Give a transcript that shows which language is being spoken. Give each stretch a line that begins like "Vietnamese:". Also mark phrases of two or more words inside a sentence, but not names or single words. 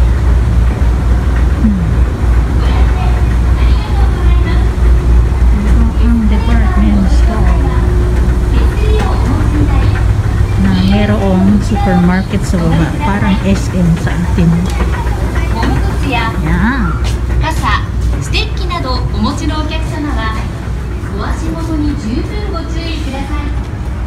Filipino: Department store na merong supermarket sa baba, parang SM sa atin. Yan.
Japanese: 傘、ステッキなどお持ちのお客様はご足元に十分ご注意ください。